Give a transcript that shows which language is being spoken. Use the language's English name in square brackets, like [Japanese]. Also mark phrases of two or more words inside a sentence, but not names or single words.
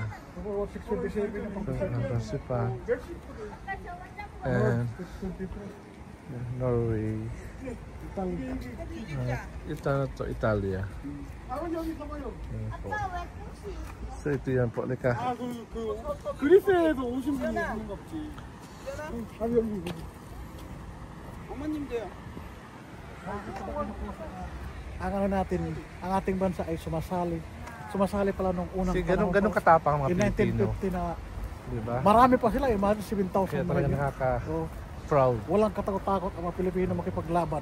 [Filipino] 627 na Kasi pa. And Norway. Ito na to, Italia. So ito yan po, lika. [Korean] 그리스에도 오신 분이 있는 겁지. 어머님도요. [Filipino] Ang ano natin, ang ating bansa ay sumasali pala nung unang ganun katapang ang mga Pilipino. 1950 na, diba? Marami pa sila, imagine 7,000. Kaya talaga nakaka-proud. Walang katakot-takot ang mga Pilipino makipaglaban.